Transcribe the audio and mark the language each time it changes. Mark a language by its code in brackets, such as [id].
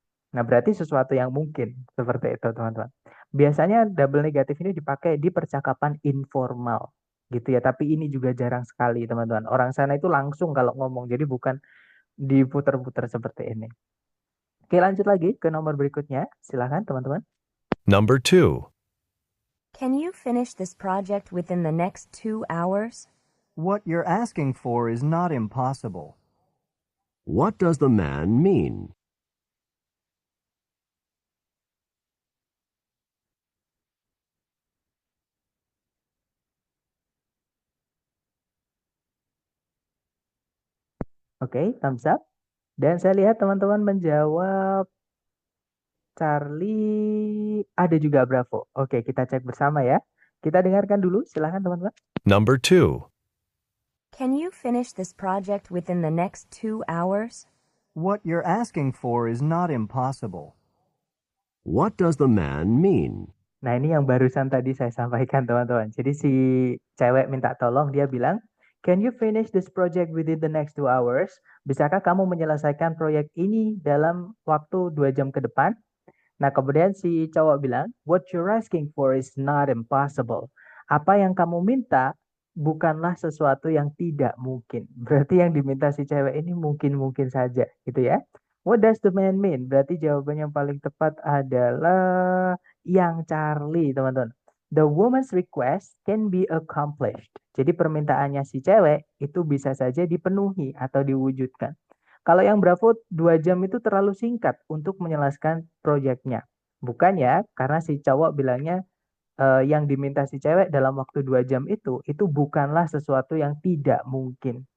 [id] Nah, berarti sesuatu yang mungkin seperti itu, teman-teman. Biasanya double negatif ini dipakai di percakapan informal gitu ya, tapi ini juga jarang sekali, teman-teman. Orang sana itu langsung kalau ngomong, jadi bukan diputer-puter seperti ini. Oke, lanjut lagi ke nomor berikutnya. Silahkan, teman-teman. [en] Number 2. Can you finish this project within the next 2 hours? What you're asking for is not impossible. What does the man mean? [id] Oke, thumbs up. Dan saya lihat teman-teman menjawab Charlie, ada juga Bravo. Oke, kita cek bersama ya. Kita dengarkan dulu, silahkan teman-teman. [en] Number 2. Can you finish this project within the next 2 hours? What you're asking for is not impossible. What does the man mean? [id] Nah, ini yang barusan tadi saya sampaikan teman-teman. Jadi si cewek minta tolong, dia bilang, [en] "Can you finish this project within the next 2 hours?" [id] Bisakah kamu menyelesaikan proyek ini dalam waktu 2 jam ke depan? Nah, kemudian si cowok bilang, [en] "What you're asking for is not impossible." [id] Apa yang kamu minta bukanlah sesuatu yang tidak mungkin. Berarti yang diminta si cewek ini mungkin-mungkin saja, gitu ya. [en] What does the man mean? [id] Berarti jawaban yang paling tepat adalah yang Charlie, teman-teman. [en] The woman's request can be accomplished. [id] Jadi permintaannya si cewek itu bisa saja dipenuhi atau diwujudkan. Kalau yang Bravo 2 jam itu terlalu singkat untuk menjelaskan proyeknya. Bukan ya, karena si cowok bilangnya yang diminta si cewek dalam waktu 2 jam itu bukanlah sesuatu yang tidak mungkin.